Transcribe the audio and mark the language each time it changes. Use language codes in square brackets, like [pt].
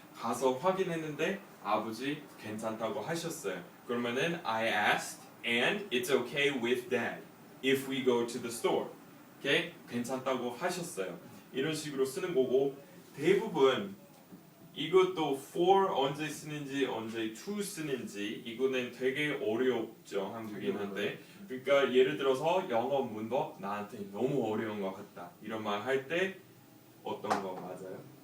[ko] 가서 확인했는데 아버지 괜찮다고 하셨어요. 그러면은 [en] I asked and it's okay with dad if we go to the store. [ko] Okay? 괜찮다고 하셨어요. 이런 식으로 쓰는 거고 대부분 이것도 for 언제 쓰는지 언제 to 쓰는지 이거는 되게 어렵죠 한국인한테. 그러니까 예를 들어서 영어 문법 나한테 너무 어려운 것 같다 이런 말 할 때 어떤 거 맞아요?